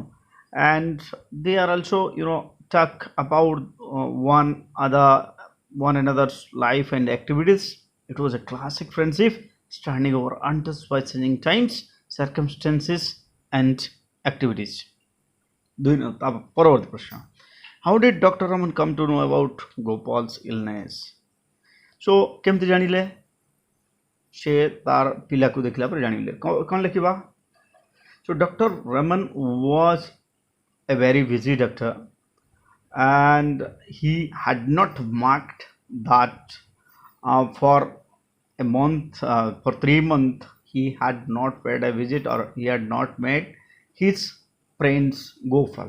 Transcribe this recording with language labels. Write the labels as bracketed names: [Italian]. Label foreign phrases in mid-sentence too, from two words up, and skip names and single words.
[English] And they are also talk about one another's life and activities. It was a classic friendship standing over untouched by changing times, circumstances, and activities. Do you know? [Odia] ପରବର୍ତ୍ତୀ ପ୍ରଶ୍ନ। [English] How did Dr. Rahman come to know about Gopal's illness? [Odia] So କେମିତି ଜାଣିଲେ? ସେ ତାର ପିଲାକୁ ଦେଖିଲା ପରେ ଜାଣିଲେ। କ'ଣ ଲେଖିବା? [English] So Dr. Rahman was a very busy doctor, and he had not marked that for a month, for 3 months he had not paid a visit, or he had not met his friends Gopal.